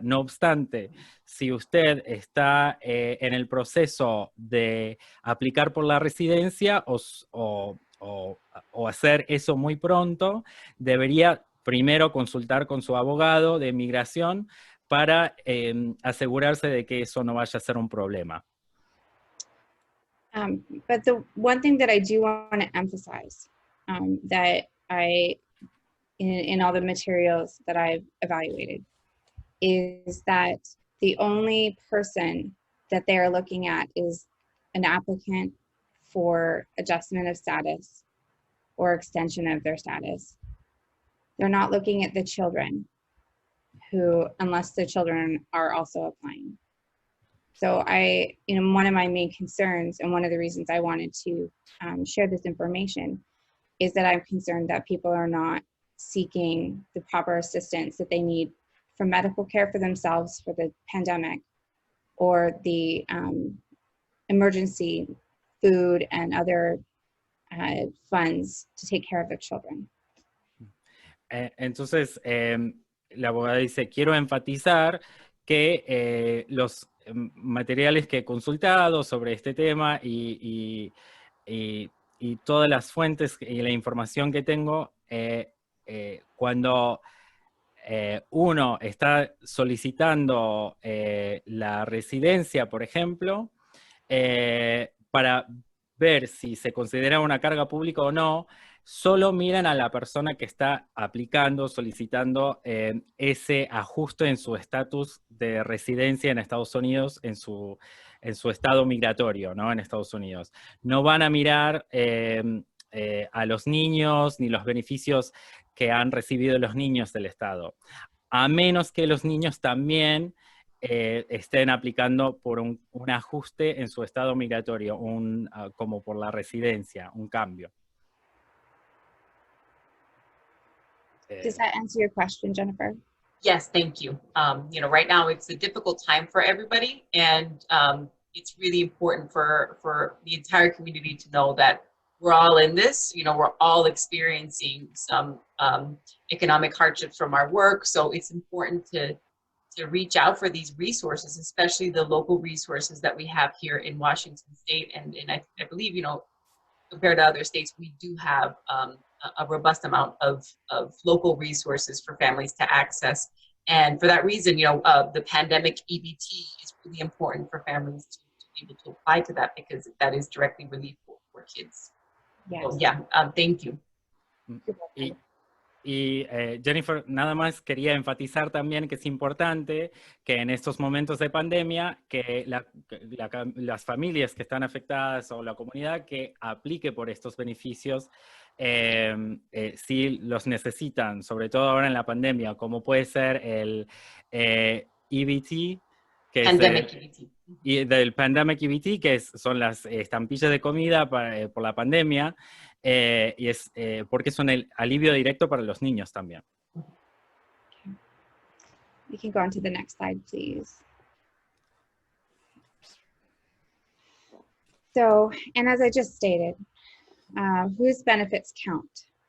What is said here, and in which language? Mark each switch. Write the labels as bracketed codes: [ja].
[es] No obstante, si usted está en el proceso de aplicar por la residencia o hacer eso muy pronto, debería primero consultar con su abogado de migración para asegurarse de que eso no vaya a ser un problema. [en] But the one thing that I do want to emphasize that in all the materials that I've evaluated is that the only person that they are looking at is an applicant for adjustment of status or extension of their status. They're not looking at the children who, unless the children are also applying. So one of my main concerns and one of the reasons I wanted to share this information is that I'm concerned that people are not seeking the proper assistance that they need for medical care for themselves for the pandemic or the emergency food and other funds to take care of their children. [es] Entonces, la abogada dice, quiero enfatizar que los materiales que he consultado sobre este tema y todas las fuentes y la información que tengo, cuando uno está solicitando la residencia, por ejemplo, para ver si se considera una carga pública o no, solo miran a la persona que está aplicando, solicitando ese ajuste en su estatus de residencia en Estados Unidos, en su estado migratorio, ¿no? En Estados Unidos. No van a mirar a los niños ni los beneficios que han recibido los niños del Estado, a menos que los niños también estén aplicando por un ajuste en su estado migratorio, como por la residencia, un cambio. [en] Does that answer your question, Jennifer? Yes, thank you. Right now it's a difficult time for everybody, and it's really important for the entire community to know that we're all in this. We're all experiencing some economic hardships from our work, so it's important to reach out for these resources, especially the local resources that we have here in Washington State. And I believe, compared to other states, we do have a robust amount of local resources for families to access. And for that reason, the pandemic EBT is really important for families to be able to apply to that, because that is directly relief for kids. Yes. So, thank you. [es] Y Jennifer, nada más quería enfatizar también que es importante que en estos momentos de pandemia, que las familias que están afectadas o la comunidad que aplique por estos beneficios, si los necesitan, sobre todo ahora en la pandemia, como puede ser el EBT, que [en] Pandemic EBT. [es] Y del Pandemic EBT, que son las estampillas de comida por la pandemia, y es porque son el alivio directo para los niños también. [en] We can go on to the next slide, please. So, and as I just stated, whose benefits count?